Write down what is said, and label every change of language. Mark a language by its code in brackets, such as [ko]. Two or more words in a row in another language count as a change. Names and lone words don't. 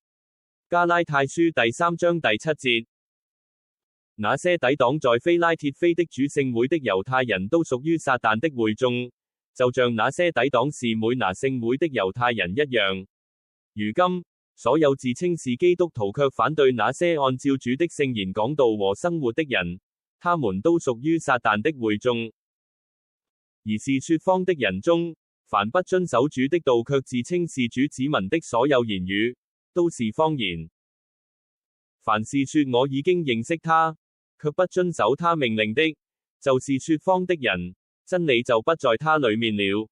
[zh] 加拉太書第3章第7節。那些抵擋在非拉鐵非的主聖會的猶太人都屬於撒旦的會眾，就像那些抵擋士每拿聖會的猶太人一樣。如今，所有自稱是基督徒卻反對那些按照主的聖言講道和生活的人，他們都屬於撒旦的會眾。而是說謊的人中，凡不遵守主的道卻自稱是主子民的所有言語，都是謊言。凡是說我已經認識他，卻不遵守他命令的，就是說謊的人，真理就不在他裡面了。